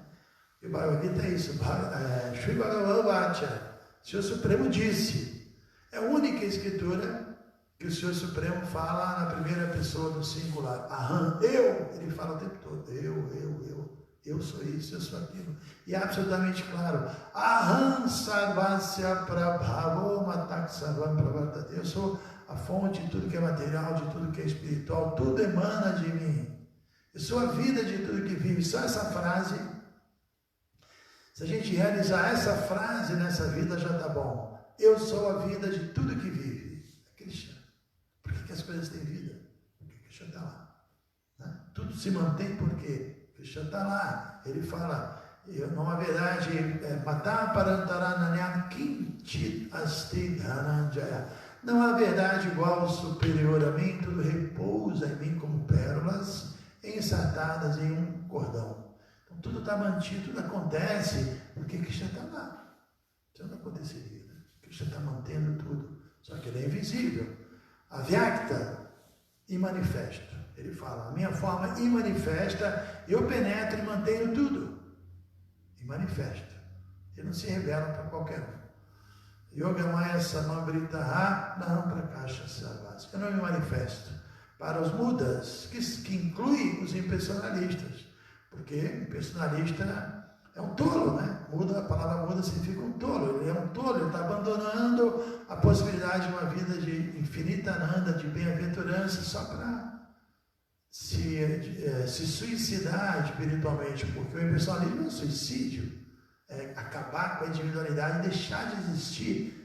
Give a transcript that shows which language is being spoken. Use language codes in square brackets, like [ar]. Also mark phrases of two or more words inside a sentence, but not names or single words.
[pt] E o Bhagavad Gita é isso, [sa] Sri Bhagavan Vatya, [pt] o Senhor Supremo disse. É a única escritura que o Senhor Supremo fala na primeira pessoa do singular. Aham, eu, ele fala o tempo todo, eu sou isso, eu sou aquilo. E é absolutamente claro. [sa] Aham sarvasya prabhavo matak sarvam pravartate. [pt] Eu sou a fonte de tudo que é material, de tudo que é espiritual. Tudo emana de mim. Eu sou a vida de tudo que vive. Só essa frase, se a gente realizar essa frase nessa vida, já está bom. Eu sou a vida de tudo que vive. É Krishna. Por que as coisas têm vida? Porque Krishna está lá. Né? Tudo se mantém por quê? Krishna está lá, ele fala, não há verdade, [sa] matar parantarananyam kinchit asti dhananjaya. [pt] Não há verdade igual superior a mim, tudo repousa em mim como pérolas ensartadas em um cordão. Então tudo está mantido, tudo acontece, porque Krishna está lá. Isso não aconteceria, né? Krishna está mantendo tudo, só que ele é invisível. Avyakta e manifesto. Ele fala, a minha forma imanifesta, eu penetro e mantenho tudo. E manifesto. Ele não se revela para qualquer um. [sa] Yogamaya samambritaha naham prakasha sarvas. [pt] Eu não me manifesto para os mudas, que inclui os impersonalistas. Porque impersonalista é um tolo, né? A palavra muda significa um tolo. Ele é um tolo, ele está abandonando a possibilidade de uma vida de infinita ananda, de bem-aventurança, só para se suicidar espiritualmente, porque o impersonalismo é um suicídio, é acabar com a individualidade e deixar de existir.